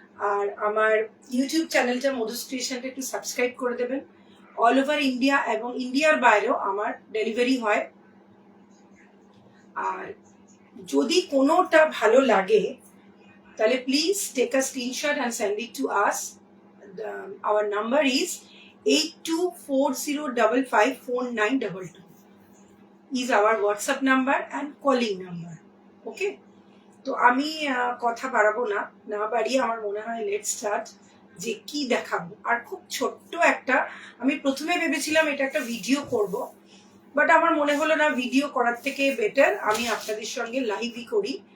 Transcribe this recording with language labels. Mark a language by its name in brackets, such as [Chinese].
[Bangla] আর আমার ইউটিউব চ্যানেলটা মধুস ক্রিয়েশনটা একটু সাবস্ক্রাইব করে দেবেন। অল ওভার ইন্ডিয়া এবং ইন্ডিয়ার বাইরেও আমার ডেলিভারি হয়। আর যদি কোনোটা ভালো লাগে তাহলে [English] Please take a screenshot and send it to us. Our number is 8240554922 is our WhatsApp number and calling number. Okay? [Bangla] তো আমি কথা বাড়াবো না, না বাড়িয়ে আমার মনে হয় [English] Late start. [Bangla] যে কি দেখাবো, আর খুব ছোট্ট একটা, আমি প্রথমে ভেবেছিলাম এটা একটা ভিডিও করব, বাট আমার মনে হলো না, ভিডিও করার থেকে বেটার আমি আপনাদের সঙ্গে লাইভই করি।